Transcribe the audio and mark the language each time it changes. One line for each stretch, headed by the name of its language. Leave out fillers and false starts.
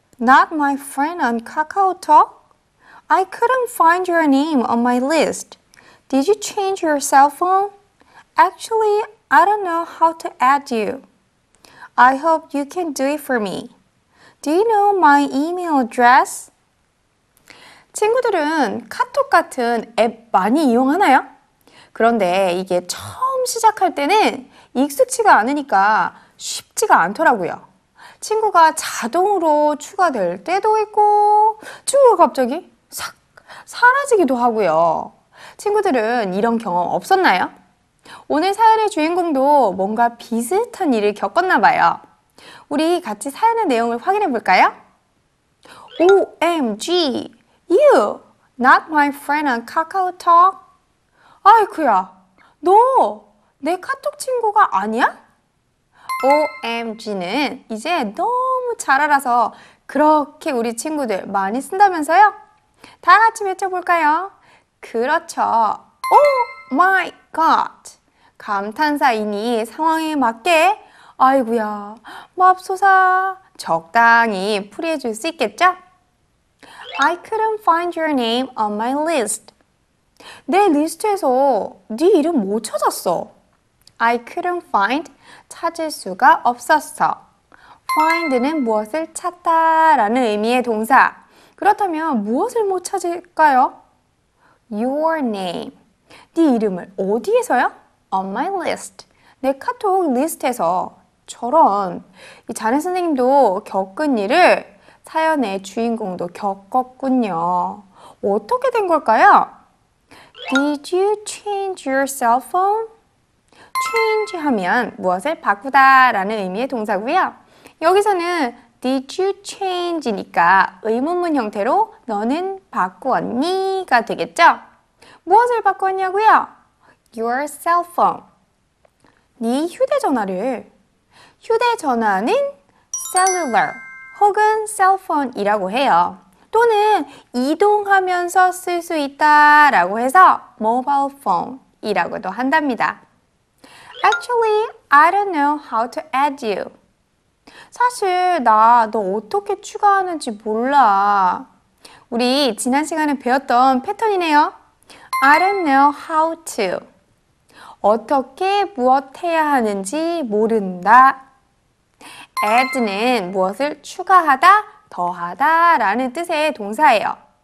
English: Not my friend on KakaoTalk? I couldn't find your name on my list. Did you change your cell phone? Actually, I don't know how to add you. I hope you can do it for me. Do you know my email address?
Korean: 친구들은 카톡 같은 앱 많이 이용하나요? 그런데 이게 처음 시작할 때는 익숙치가 않으니까 쉽지가 않더라고요. 친구가 자동으로 추가될 때도 있고 친구가 갑자기 싹 사라지기도 하고요. 친구들은 이런 경험 없었나요? 오늘 사연의 주인공도 뭔가 비슷한 일을 겪었나 봐요. 우리 같이 사연의 내용을 확인해 볼까요?
English: OMG, you, not my friend on KakaoTalk?
Korean: 아이쿠야, 너 내 카톡 친구가 아니야? OMG는 이제 너무 잘 알아서 그렇게 우리 친구들 많이 쓴다면서요? 다 같이 외쳐볼까요? 그렇죠.
English: Oh my god!
Korean: 감탄사이니 상황에 맞게 아이고야, 맙소사. 적당히 풀이해 줄 수 있겠죠?
English: I couldn't find your name on my list.
Korean: 내 리스트에서 네 이름 못 찾았어.
English: I couldn't find,
Korean: 찾을 수가 없었어. find는 무엇을 찾다 라는 의미의 동사. 그렇다면 무엇을 못 찾을까요?
English: Your name.
Korean: 네 이름을 어디에서요?
English: On my list.
Korean: 내 카톡 리스트에서. 저런, 이 자네 선생님도 겪은 일을 사연의 주인공도 겪었군요. 어떻게 된 걸까요?
English: Did you change your cell phone?
Korean: change 하면 무엇을 바꾸다 라는 의미의 동사고요. 여기서는
English: Did you change
Korean: 니까 의문문 형태로 너는 바꾸었니? 가 되겠죠? 무엇을 바꾸었냐고요?
English: Your cell phone.
Korean: 네 휴대전화를. 휴대전화는 cellular 혹은 cellphone이라고 해요. 또는 이동하면서 쓸 수 있다라고 해서 mobile phone이라고도 한답니다.
English: Actually, I don't know how to add you.
Korean: 사실 나 너 어떻게 추가하는지 몰라. 우리 지난 시간에 배웠던 패턴이네요.
English: I don't know how to.
Korean: 어떻게 무엇 해야 하는지 모른다. add는 무엇을 추가하다, 더하다 라는 뜻의 동사예요.